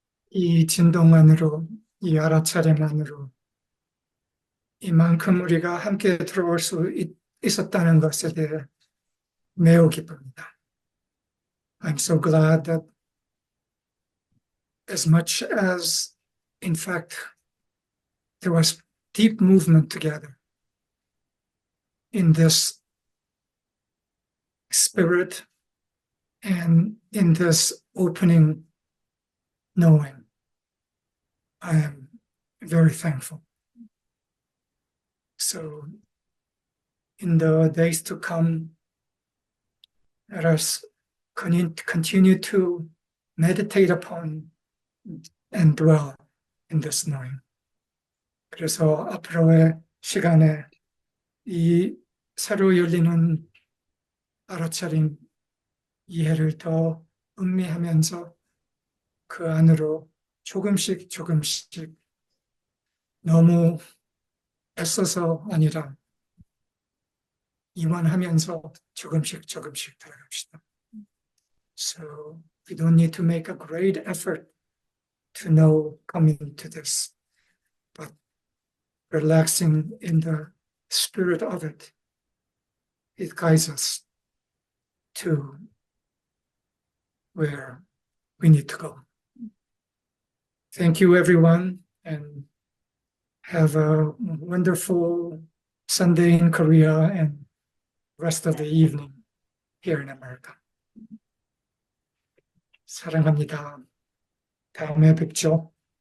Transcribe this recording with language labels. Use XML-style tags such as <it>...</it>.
<ko>이 진동만으로, 이 알아차림만으로 이만큼 우리가 함께 들어올 수 있었다는 것에 대해 매우 기쁩니다.</ko> <en>I'm so glad that as much as, in fact, there was deep movement together in this spirit and in this opening knowing, I am very thankful. So in the days to come, let us continue to meditate upon and dwell in this knowing.</en> <ko>그래서 앞으로의 시간에 이 새로 열리는 알아차림 이해를 더 음미하면서 그 안으로 조금씩 너무 애써서 아니라 이완하면서 조금씩 들어갑시다.</ko> <en>So we don't need to make a great effort to know coming to this, but relaxing in the spirit of it, it guides us to where we need to go. Thank you, everyone, and have a wonderful Sunday in Korea and rest of the evening here in America.</en> <ko>사랑합니다. 다음에 뵙죠.</ko>